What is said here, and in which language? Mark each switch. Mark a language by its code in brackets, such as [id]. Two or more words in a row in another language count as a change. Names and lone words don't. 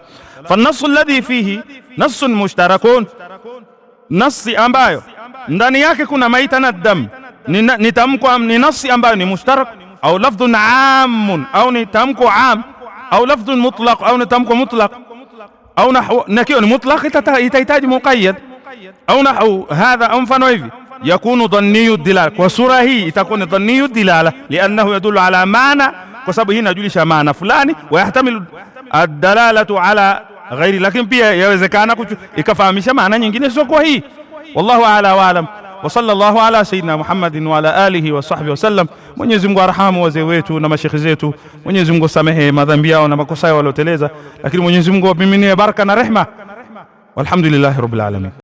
[ar] فالنص الذي فيه نص مشترك, [sw] nasi ambayo ndani yake kuna maita na dam ni tamko, ni nasi ambayo ni mushtarak, au [ar] لفظ عام, [sw] au ni tamko am, au [ar] لفظ مطلق, [sw] au ni tamko mutlaq, au nahwu nakio ni mutlaq itahitaji muqayyad, au [ar] نحو هذا, [sw] au mfano hivi. [ar] يكون ظني الدلالة, [sw] kwa sura hii itakuwa ni [ar] ظني الدلالة, لأنه يدل على معنى, [sw] kwa sababu hii inajulisha maana fulani, [ar] ويحتمل الدلالة على غير, [sw] lakini pia yawezekana ikafahamisha maana nyingine sio kwa hii. [ar] والله أعلى وأعلم وصلى الله على سيدنا محمد وعلى آله وصحبه وسلم. [sw] Mwenyezi Mungu arhamu wazee wetu na mashekhi zetu, Mwenyezi Mungu samehe madhambi yao na makosa yao walioteleza, lakini Mwenyezi Mungu wapiminie baraka na rehma. [ar] والحمد لله رب العالمين.